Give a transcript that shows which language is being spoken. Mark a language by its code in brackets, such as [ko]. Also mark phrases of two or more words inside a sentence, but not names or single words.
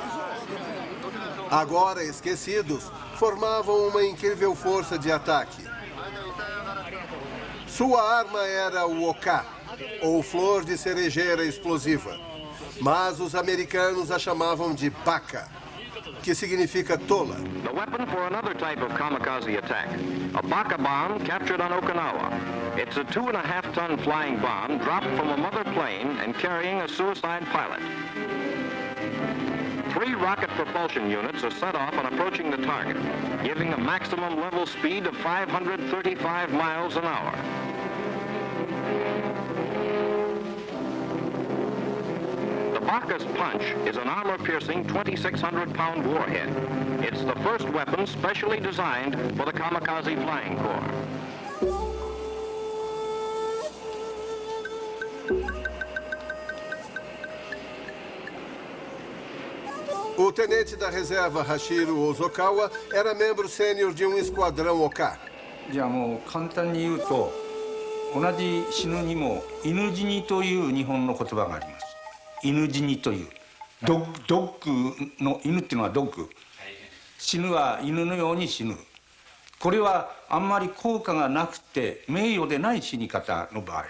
[pt] Agora esquecidos, formavam uma incrível força de ataque. Sua arma era o oka, ou flor de cerejeira explosiva. Mas os americanos a chamavam de baka, que significa tola. [en] The weapon for another type of kamikaze attack, a baka bomb captured on Okinawa. It's a 2.5-ton flying bomb dropped from a mother plane and carrying a suicide pilot. 3 rocket propulsion units are set off on approaching the target, giving a maximum level speed of 535 miles an hour. The Baka's punch is an armor-piercing 2,600-pound warhead. It's the first weapon specially designed for the Kamikaze Flying Corps. [pt] O tenente da reserva Hashiro Ozokawa era membro sênior de um esquadrão Oka. [ja] じゃあもう簡単に言うと、同じ死ぬにも犬死にという日本の言葉があります。犬死にという。ドッグの犬っていうのはドッグ。死ぬは犬のように死ぬ。これはあんまり効果がなくて名誉でない死に方の場合。